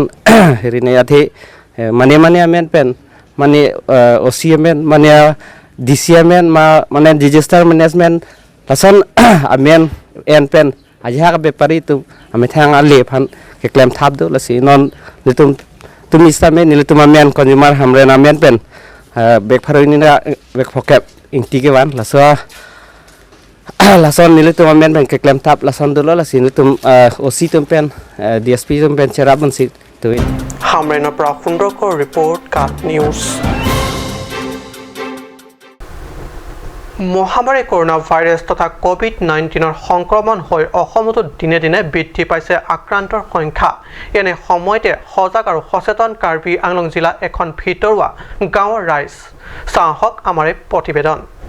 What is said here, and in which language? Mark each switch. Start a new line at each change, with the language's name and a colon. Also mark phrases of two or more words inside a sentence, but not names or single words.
Karbi: herinai athe mane amen pen mane oc amen mane dc amen mane
English: disaster management
Karbi: lason amen en pen ajha ka bepari tu ame thang ale phan ke claim thap do lasi non litum tumi stame nilitum amen consumer hamren amen pen bek pharoi ni na bek phokep ingti ke wan lason nilitum amen pen ke claim thap lason do lasi nilitum oc tum pen dsp tum pen cherabun si tuin
Assamese: হামৰেনৰ পৰা সুন্দৰকৰ ৰিপৰ্ট কাট নিউজ মহামাৰী কৰোনা ভাইৰাছ তথা কোভিড-19ৰ সংক্ৰমণ হৈ অসমতো দিনে দিনে বৃদ্ধি পাইছে আক্ৰান্তৰ সংখ্যা এনে সময়তে সজাগ আৰু সচেতন কাৰ্বি আংলং জিলা এখন ভিতৰুৱা গাঁৱৰ ৰাইজ চাহক আমাৰ প্ৰতিবেদন